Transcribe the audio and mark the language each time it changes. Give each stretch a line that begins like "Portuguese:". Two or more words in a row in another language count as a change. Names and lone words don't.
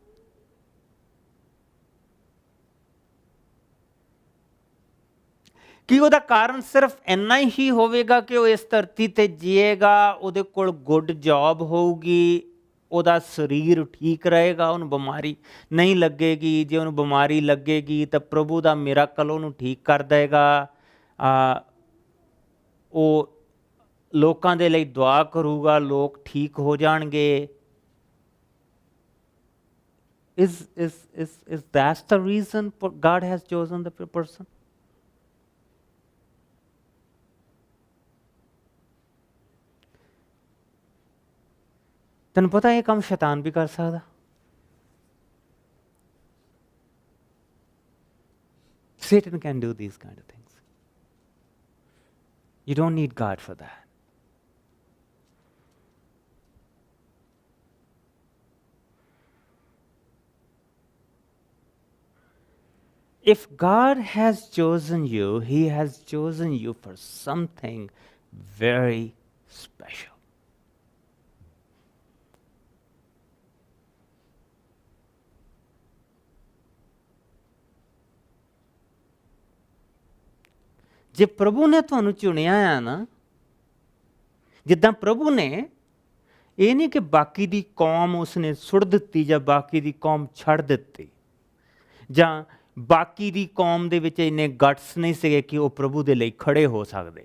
Punjabi: ਕੀ ਉਹਦਾ ਕਾਰਨ ਸਿਰਫ ਇੰਨਾ ਹੀ ਹੋਵੇਗਾ ਕਿ ਉਹ ਇਸ ਧਰਤੀ ਤੇ ਜੀਏਗਾ, ਉਹਦੇ ਕੋਲ
English: good job
Punjabi: ਹੋਊਗੀ, ਉਹਦਾ ਸਰੀਰ ਠੀਕ ਰਹੇਗਾ, ਉਹਨੂੰ ਬਿਮਾਰੀ ਨਹੀਂ ਲੱਗੇਗੀ? ਜੇ ਉਹਨੂੰ ਬਿਮਾਰੀ ਲੱਗੇਗੀ ਤਾਂ ਪ੍ਰਭੂ ਦਾ ਮਿਰਾਕਲ ਉਹਨੂੰ ਠੀਕ ਕਰ ਦੇਗਾ, ਉਹ ਲੋਕਾਂ ਦੇ ਲਈ ਦੁਆ ਕਰੂਗਾ, ਲੋਕ ਠੀਕ ਹੋ ਜਾਣਗੇ।
English: Is that the reason God has chosen the person?
Punjabi: ਤੈਨੂੰ ਪਤਾ ਇਹ ਕੰਮ ਸ਼ੈਤਾਨ ਵੀ ਕਰ ਸਕਦਾ।
English: Satan can do these kind of things. You don't need God for that. If God has chosen you, He has chosen you for something very special.
Punjabi: ਜੇ ਪ੍ਰਭੂ ਨੇ ਤੁਹਾਨੂੰ ਚੁਣਿਆ ਆ ਨਾ, ਜਿੱਦਾਂ ਪ੍ਰਭੂ ਨੇ, ਇਹ ਨਹੀਂ ਕਿ ਬਾਕੀ ਦੀ ਕੌਮ ਉਸਨੇ ਸੁੱਟ ਦਿੱਤੀ ਜਾਂ ਬਾਕੀ ਦੀ ਕੌਮ ਛੱਡ ਦਿੱਤੀ, ਜਾਂ ਬਾਕੀ ਦੀ ਕੌਮ ਦੇ ਵਿੱਚ ਇੰਨੇ ਗਟਸ ਨਹੀਂ ਸੀਗੇ ਕਿ ਉਹ ਪ੍ਰਭੂ ਦੇ ਲਈ ਖੜੇ ਹੋ ਸਕਦੇ।